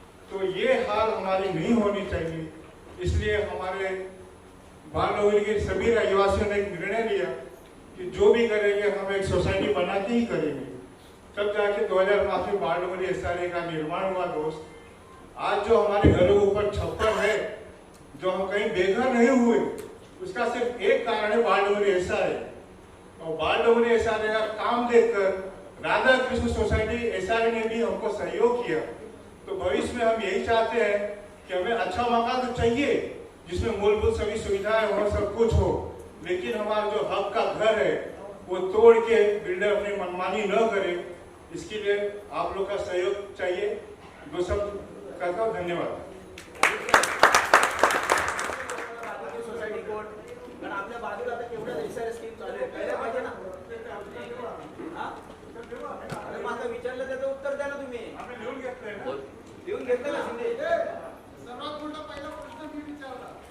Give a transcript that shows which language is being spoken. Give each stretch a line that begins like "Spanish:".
Hindi: तो ये हाल हमारी नहीं होनी चाहिए, इसलिए हमारे बांटनगर के सभी रहवासियों ने एक निर्णय लिया कि जो भी करेंगे हम एक सोसाइटी बना के ही करेंगे। तब जाके 2005 में बांटनगर SRA का निर्माण हुआ। दोस्त, आज जो हमारे घरों के ऊपर छप्पर है, जो हम कहीं बेघर नहीं हुए, उसका सिर्फ एक कारण है बांटनगर SRA। और बांटनगर SRA का काम देखकर राधा कृष्ण सोसाइटी SRA ने भी हमको सहयोग किया। तो भविष्य में हम यही चाहते हैं कि हमें अच्छा मकान तो चाहिए जिसमें मूलभूत सभी सुविधाएं हो, सब कुछ हो, लेकिन हमारा जो हक का घर है वो तोड़ के बिल्डर अपनी मनमानी न करे। इसके लिए आप लोग का सहयोग चाहिए। दो सब करता हूँ, धन्यवाद।
Marathi: आपल्या बाजूला आता केवढ्या SRA स्कीम चालू आहे, कळलं पाहिजे ना। अरे माझं विचारलं त्याचं उत्तर द्या ना तुम्ही। लिहून घेतलंय, लिहून घेतलं ना शिंदे। सर्वात मोठा पहिला प्रश्न मी विचारला।